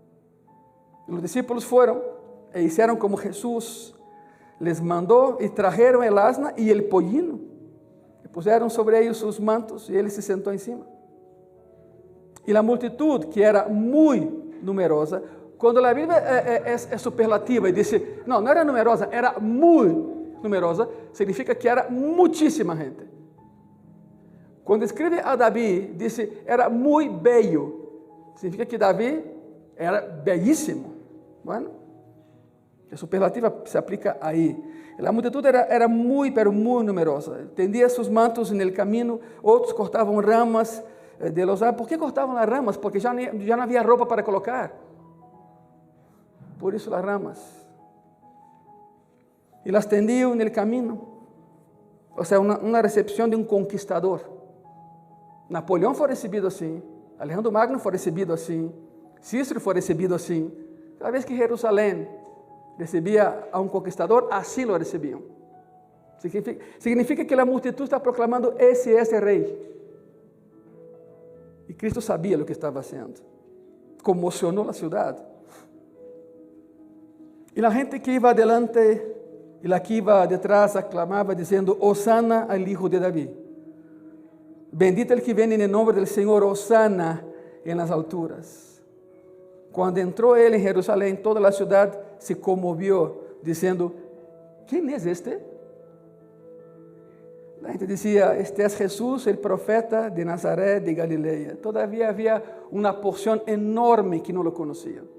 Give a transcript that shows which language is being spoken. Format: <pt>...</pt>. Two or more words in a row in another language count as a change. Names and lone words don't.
<es>Y los discípulos fueron e hicieron como Jesús les mandó y trajeron el asna y el pollino. Y pusieron sobre ellos sus mantos y él se sentó encima. Y la multitud, que era muy numerosa,</es> <pt>quando a Bíblia é superlativa e diz, não era numerosa, era muito numerosa, significa que era muitíssima gente. Quando escreve a Davi, disse, era muito bello, significa que Davi era belíssimo. Bueno, a superlativa se aplica aí. A multitud era muito, pero muito numerosa. Tendia seus mantos no caminho, outros cortavam</pt> <es>ramas de los árboles. ¿Por qué cortaban las ramas? Porque ya no había ropa para colocar. Por eso las ramas. Y las tendían en el camino. O sea, una recepción de un conquistador. Napoleón fue recibido así. Alejandro Magno fue recibido así. Cícero fue recibido así. Cada vez que Jerusalén recibía a un conquistador, así lo recibían. Significa que la multitud está proclamando, ese es el rey.</es> <pt>E Cristo sabia o que estava fazendo. Comocionou a cidade. E a gente que ia adelante e a que ia detrás aclamava dizendo, Hosana</pt> <es>al Hijo de David. Bendito el que</es> <pt>vem em nome do Senhor,</pt> <es>Hosana en las alturas.</es> <pt>Quando entrou ele em Jerusalém, toda a cidade se comovió, dizendo, quem é este? A gente dizia, este é Jesus, o profeta de Nazaré de Galileia. Todavia havia uma porção enorme que não o conhecia.</pt>